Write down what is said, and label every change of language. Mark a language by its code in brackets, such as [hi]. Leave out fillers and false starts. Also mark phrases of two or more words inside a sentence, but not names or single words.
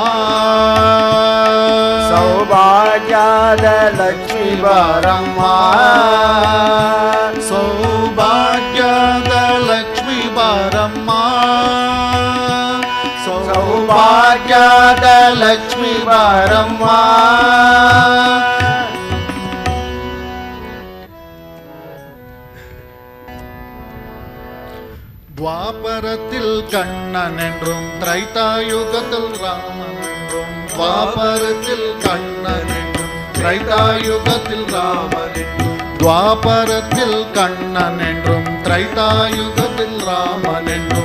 [kn] ಸೌಭಾಗ್ಯದ ಲಕ್ಷ್ಮೀ ಬಾರಮ್ಮ ಸೌಭಾಗ್ಯದ ಲಕ್ಷ್ಮೀ ಬಾರಮ್ಮ ಸೌಭಾಗ್ಯದ ಲಕ್ಷ್ಮೀ ಬಾರಮ್ಮ [ta] துவாபரத்தில் கண்ணன் என்றும் திரைதாயுகத்தில் ராமன் என்றும் துவாபரத்தில் கண்ணன் என்றும் திரைதாயுகத்தில் ராமன் என்றும் துவாபரத்தில் கண்ணன் என்றும் திரைதாயுகத்தில் ராமன் என்றும்